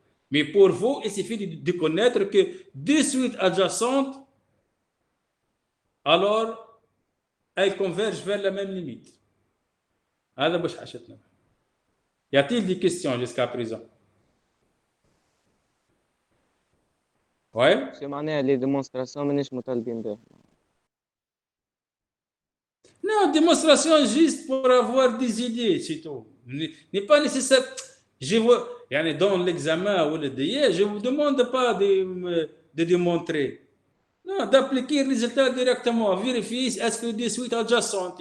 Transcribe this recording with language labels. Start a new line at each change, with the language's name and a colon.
French: Mais pour vous, il suffit de connaître que deux suites adjacentes, alors elles convergent vers la même limite. Y a-t-il des questions jusqu'à présent? Ouais.
Arabic: شو معناها لي ديمونستراسيون مانيش مطالبين بها؟
French: Non, démonstration juste pour avoir des idées, c'est tout. n'est pas nécessaire. Je vous, yani dans l'examen ou le DIE, je ne vous demande pas de démontrer. Non, d'appliquer le résultat directement. Vérifier est-ce que des suites adjacentes.